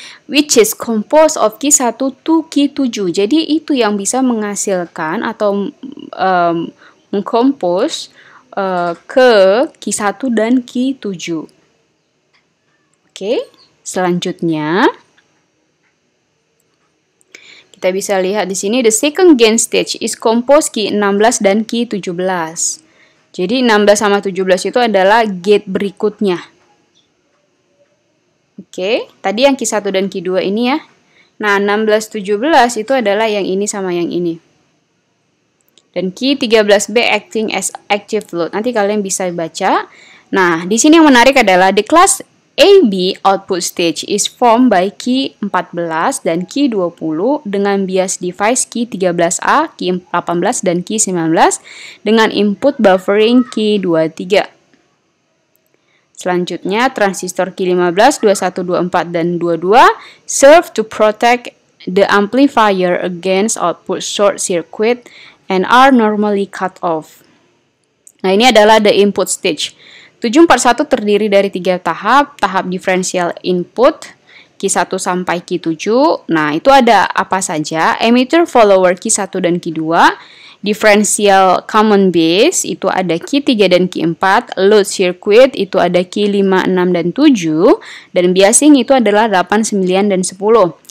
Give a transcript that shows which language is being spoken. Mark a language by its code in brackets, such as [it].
[en] Which is composed of key 1 to key 7. [id] Jadi itu yang bisa menghasilkan atau mengcompose ke key 1 dan key 7. Oke, selanjutnya kita bisa lihat di sini [en] the second gain stage is composed key [id] 16 dan key 17. Jadi 16 sama 17 itu adalah gate berikutnya. Oke, tadi yang key 1 dan key 2 ini ya. Nah, 16, 17 itu adalah yang ini sama yang ini. [en] Dan key 13B acting as active load. [id] Nanti kalian bisa baca. Nah, di sini yang menarik adalah [en] the class AB output stage is formed by key 14 dan key 20 dengan bias device key 13A, key 18 dan key 19 dengan input buffering key 23. [id] Selanjutnya [en] transistor key 15, 21, 24 dan 22 serve to protect the amplifier against output short circuit and are normally cut off. [id] Nah, ini adalah [en] the input stage. [id] 741 terdiri dari 3 tahap, tahap diferensial input, key 1 sampai key 7. Nah, itu ada apa saja? Emitter follower key 1 dan key 2, differential common base, itu ada key 3 dan key 4, load circuit, itu ada key 5, 6, dan 7, dan biasing itu adalah 8, 9, dan 10.